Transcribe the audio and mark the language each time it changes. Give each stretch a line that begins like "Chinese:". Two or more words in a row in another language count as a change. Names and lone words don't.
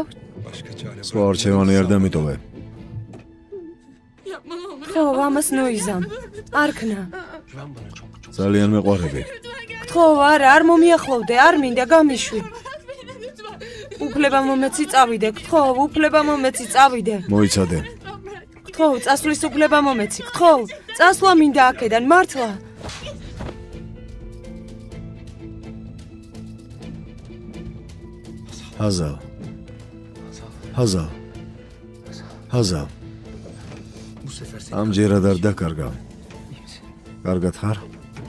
Turkish: Başka çare
Georgian: სხვა არჩევანი არ დამიტოვე. ხო, ამას ნოიზამ. არ ქნა.
Turkish: Güven bana çok.
Georgian: ძალიან მეყვარები. ხო, არა, არ მომიახლოვდე, არ მინდა გამიშვი. უფლება მომეცი წავიდე. ხო, უფლება მომეცი წავიდე. მოიცადე. ხო, წასვლის უფლება მომეცი. ხო, წასვლა მინდა აქედან, მართლა. ჰაზალ. ჰაზალ. ჰაზალ.
Turkish: Bu sefer seni
Georgian: ამჯერად არ დაკარგავ.
Turkish: iyi misin?
Georgian: კარგად ხარ?